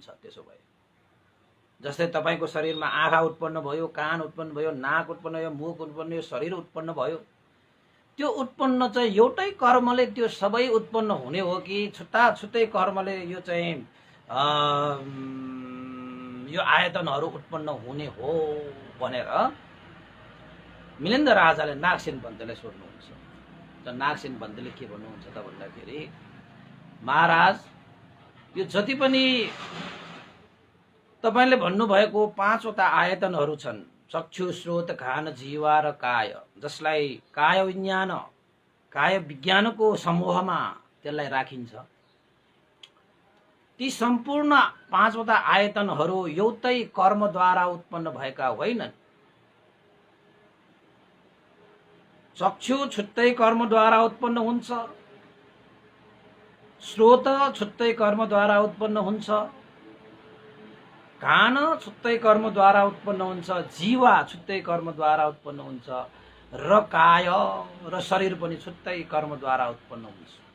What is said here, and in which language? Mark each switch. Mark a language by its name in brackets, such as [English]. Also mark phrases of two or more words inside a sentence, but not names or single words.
[Nepali] त्यसो भए जस्तै तपाईको शरीरमा आँखा उत्पन्न भयो, कान उत्पन्न भयो, नाक उत्पन्न भयो, मुख उत्पन्न भयो, शरीर उत्पन्न भयो, त्यो उत्पन्न चाहिँ एउटै कर्मले त्यो सबै उत्पन्न हुने हो कि छुट्टा छुट्टै कर्मले यो चाहिँ यो आयतनहरू उत्पन्न हुने हो भनेर मिलिन्द राजाले नागसेन भन्तेलाई सोध्नुहुन्छ। त नागसेन भन्तेले के भन्नुहुन्छ त भन्दाखेरि, महाराज यो जति पनि तपाईले भन्नुभएको पाँचवटा आयतनहरू छन्, चक्षु, श्रोत, घ्राण, जीवा र काय, जसलाई काय विज्ञानको समूहमा त्यसलाई राखिन्छ, ती सम्पूर्ण पाँचवटा आयतनहरू एउटै कर्मद्वारा उत्पन्न भएका होइनन्। चक्षु छुट्टै कर्मद्वारा उत्पन्न हुन्छ, श्रोत छुट्टै कर्मद्वारा उत्पन्न हुन्छ, घ्राण छुट्टै कर्मद्वारा उत्पन्न हुन्छ, जीवा छुट्टै कर्मद्वारा उत्पन्न हुन्छ र काय र शरीर पनि छुट्टै कर्मद्वारा उत्पन्न हुन्छ।